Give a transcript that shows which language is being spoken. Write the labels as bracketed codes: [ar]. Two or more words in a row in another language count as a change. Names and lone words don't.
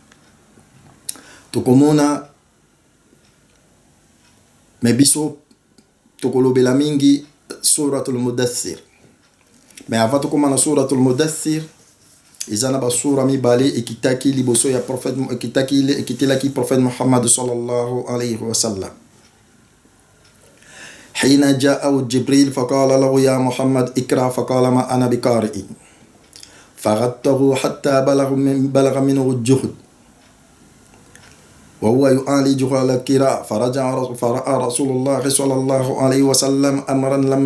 [ln] Tokomona me biso tokolobela mingi suratul mudaththir. [fr] Mais avant [ln] tokomana suratul mudaththir, ezana basura mibale ekitaki liboso ya prophète, ekitelaki prophète Muhammad [ar] صلى الله عليه وسلم. حين جاءه جبريل فقال له يا محمد اقرأ فقال ما أنا بقارئ فغطه حتى بلغ منه الجهد وهو يعالج على القراءة فرأى رسول الله صلى الله عليه وسلم أمرا لم